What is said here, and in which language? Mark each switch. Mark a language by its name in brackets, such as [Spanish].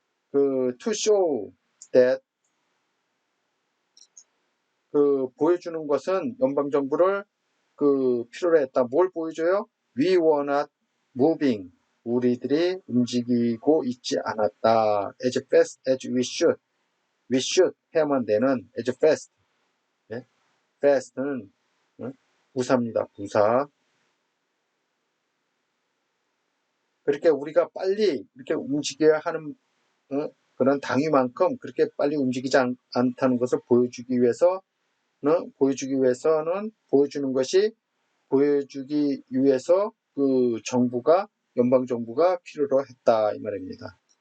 [English] to show that [Korean] 보여주는 것은 연방 정부를 필요로 했다. 뭘 보여줘요? [English] We were not moving. [Korean] 우리들이 움직이고 있지 않았다. [English] As fast as we should. We should [Korean] 해야만 되는 [English] as fast. [Korean] 네? fast는 부사입니다. 부사. 그렇게 우리가 빨리 이렇게 움직여야 하는 그런 당위만큼 그렇게 빨리 움직이지 않다는 것을 보여주기 위해서는 보여주기 위해서 그 연방 정부가 필요로 했다 이 말입니다.